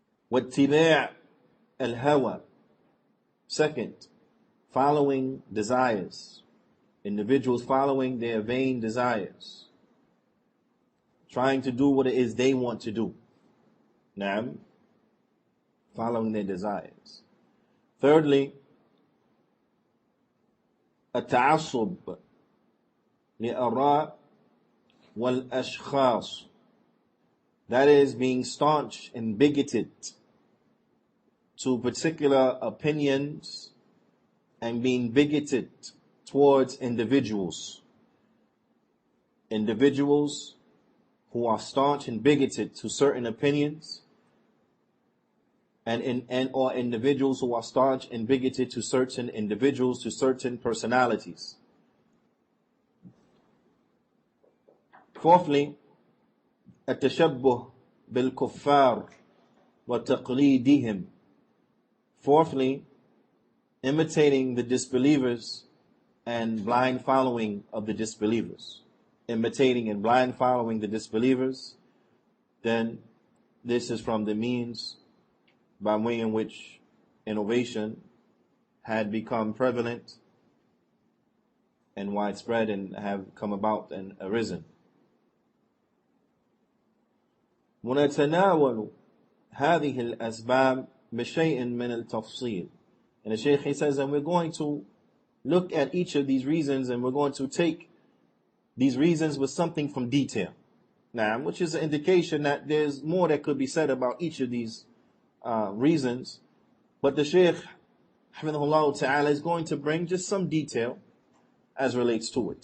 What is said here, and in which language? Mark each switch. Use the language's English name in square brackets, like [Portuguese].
[Arabic] وَاتِّبَاعُ الْهَوَى. [English] Second, following desires. Individuals following their vain desires. Trying to do what it is they want to do. Naam. Following their desires. Thirdly, [Arabic] التعصب لآراء والأشخاص. [English] That is, being staunch and bigoted to particular opinions and being bigoted towards individuals. Individuals who are staunch and bigoted to certain opinions or individuals who are staunch and bigoted to certain individuals, to certain personalities. Fourthly, [Arabic] التشبه بالكفار وتقليدهم. [English] Fourthly, imitating the disbelievers and blind following of the disbelievers. Imitating and blind following the disbelievers, then this is from the means by way in which innovation had become prevalent and widespread and have come about and arisen. [Arabic] ونتناول هذه الأسباب بشيء من التفصيل. [English] And the Shaykh he says, and we're going to look at each of these reasons and we're going to take these reasons with something from detail. Now, which is an indication that there's more that could be said about each of these reasons. But the Shaykh, Hafidhahullah Ta'ala, is going to bring just some detail as relates to it.